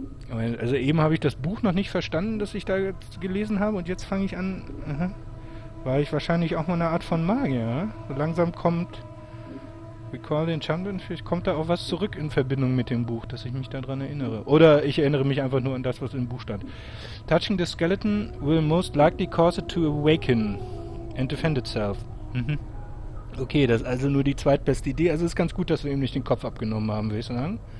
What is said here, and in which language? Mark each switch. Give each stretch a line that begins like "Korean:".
German: Also eben habe ich das Buch noch nicht verstanden, das ich da jetzt gelesen habe, und jetzt fange ich an. War ich wahrscheinlich auch mal eine Art von Magier, ja? So langsam kommt Recall the Enchantment, vielleicht kommt da auch was zurück in Verbindung mit dem Buch, dass ich mich daran erinnere. Oder ich erinnere mich einfach nur an das, was im Buch stand.
English: Touching the skeleton will most likely cause it to awaken and defend itself.
German: Okay, das ist also nur die zweitbeste Idee. Also ist ganz gut, dass wir ihm nicht den Kopf abgenommen haben, würde ich sagen.